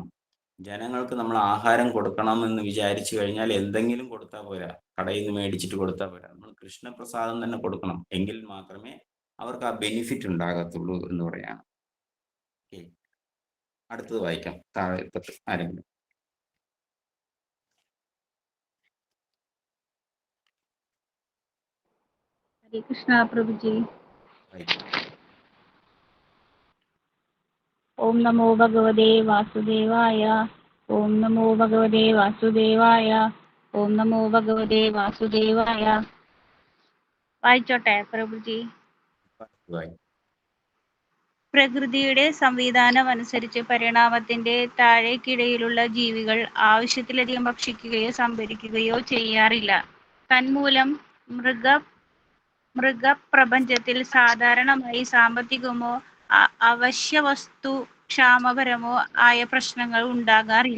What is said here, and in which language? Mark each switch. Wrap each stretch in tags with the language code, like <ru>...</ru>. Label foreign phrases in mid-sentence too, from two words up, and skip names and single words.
<ml>ജനങ്ങൾക്ക് നമ്മൾ ആഹാരം കൊടുക്കണം എന്ന് വിചാരിച്ചു കഴിഞ്ഞാൽ എന്തെങ്കിലും കൊടുത്താൽ പോരാ, കടയിൽ നിന്ന് മേടിച്ചിട്ട് കൊടുത്താൽ പോരാ. നമ്മൾ കൃഷ്ണപ്രസാദം തന്നെ കൊടുക്കണം. എങ്കിൽ മാത്രമേ അവർക്ക് ആ ബെനിഫിറ്റ് ഉണ്ടാകത്തുള്ളൂ എന്ന് പറയാണ്. ഓക്കെ, അടുത്തത് വായിക്കാം. താഴെ ആരെങ്കിലും</ml> <sa>हरे कृष्णा प्रभु जी।</sa> <ml>വായിക്കാം.</ml> <sa>ओम नमो भगवते वासुदेवाय। ओम नमो भगवते वासुदेवाय। ओम नमो भगवते वासुदेवाय।</sa> <ml>വായിച്ചോട്ടെ പ്രഭുജി. വായിക്കാം. പ്രകൃതിയുടെ സംവിധാനം അനുസരിച്ച് പരിണാമത്തിന്റെ താഴേക്കിടയിലുള്ള ജീവികൾ ആവശ്യത്തിലധികം ഭക്ഷിക്കുകയോ സംഭരിക്കുകയോ ചെയ്യാറില്ല. തന്മൂലം മൃഗപ്രപഞ്ചത്തിൽ സാധാരണമായി സാമ്പത്തികമോ അവശ്യവസ്തു ക്ഷാമപരമോ ആയ പ്രശ്നങ്ങൾ ഉണ്ടാകാറില്ല.</ml>